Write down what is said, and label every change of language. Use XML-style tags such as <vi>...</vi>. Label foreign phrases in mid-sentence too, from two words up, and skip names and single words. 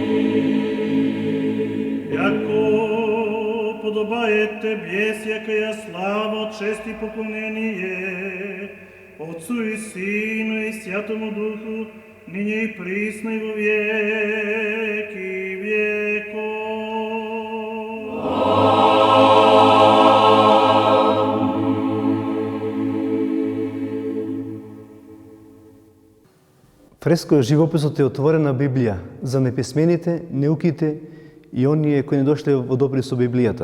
<cu>Яко подобае Тебе всякая слава, чест и поклонение Отцу и Сину и Святому Духу, ниње и присно и во веки веков.</cu> <mk>Фреско живописот е отворена Библија за неписмените, неуките и оние кои не дошле во добри со Библијата.</mk>